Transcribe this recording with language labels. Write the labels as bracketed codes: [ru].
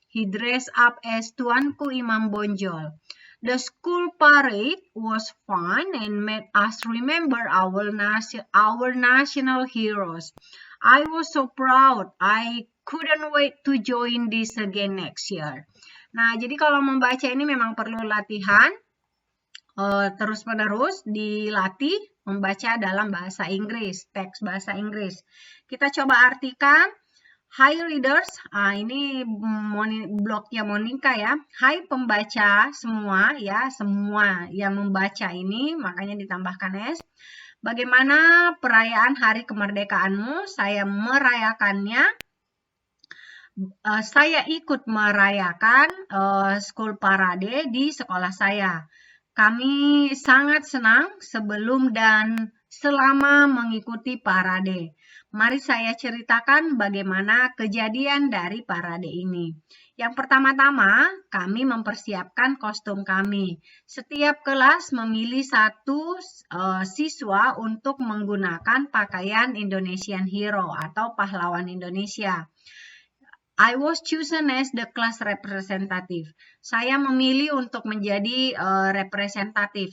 [en] He dressed up as Tuanku Imam Bonjol. The school parade was fun and made us remember our national heroes. I was so proud. I couldn't wait to join this again next year. [id] Nah, jadi kalau membaca ini memang perlu latihan, terus-menerus dilatih membaca dalam bahasa Inggris, teks bahasa Inggris. Kita coba artikan. [en] Hi readers, [id] ini blognya Monica ya. Hai pembaca semua ya, semua yang membaca ini, makanya ditambahkan S. Bagaimana perayaan hari kemerdekaanmu? Saya merayakannya. Saya ikut merayakan school parade di sekolah saya. Kami sangat senang sebelum dan selama mengikuti parade. Mari saya ceritakan bagaimana kejadian dari parade ini. Yang pertama-tama, kami mempersiapkan kostum kami. Setiap kelas memilih satu siswa untuk menggunakan pakaian Indonesian Hero atau pahlawan Indonesia. [en] I was chosen as the class representative. [id] Saya memilih untuk menjadi representatif.